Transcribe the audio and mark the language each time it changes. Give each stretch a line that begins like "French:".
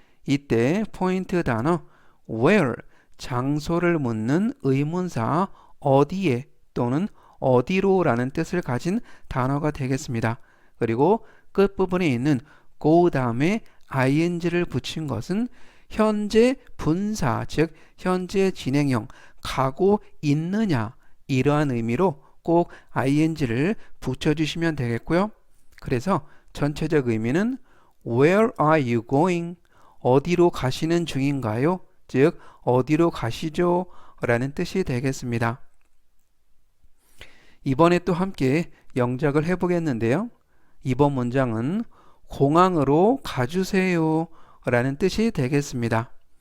Korean: 이때 포인트 단어 where, 장소를 묻는 의문사 어디에 또는 어디로 라는 뜻을 가진 단어가 되겠습니다. 그리고 끝부분에 있는 go 다음에 ing를 붙인 것은 현재 분사, 즉 현재 진행형, 가고 있느냐 이러한 의미로 꼭 ing를 붙여주시면 되겠고요. 그래서 전체적 의미는
English: Where are you going?
Korean: 어디로 가시는 중인가요? 즉 어디로 가시죠? 라는 뜻이 되겠습니다. 이번에 또 함께 영작을 해보겠는데요. 이번 문장은 공항으로 가주세요 라는 뜻이 되겠습니다.